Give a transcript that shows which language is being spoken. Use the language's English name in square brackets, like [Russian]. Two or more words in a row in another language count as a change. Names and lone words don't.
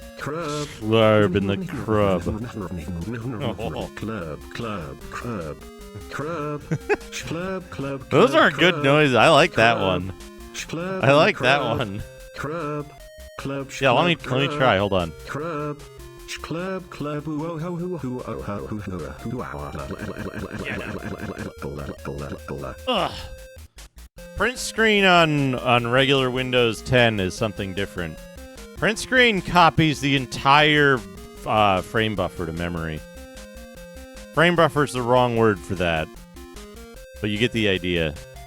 [English] Slurb in the crub. Club. Crub. Schlub, club, Those club, are good crub, noises. I like that crub, one. Schlub, I like that crub, one. Crub. Club, Yeah, let me schlub, try. Hold on. Crub. Club, club, ooh, oh, ho, hoo, hoo, oh, ho, hoo, hoo, hoo, Ugh. Print screen on regular Windows 10 is something different. Print screen copies the entire frame buffer to memory. Frame buffer is the wrong word for that, but you get the idea.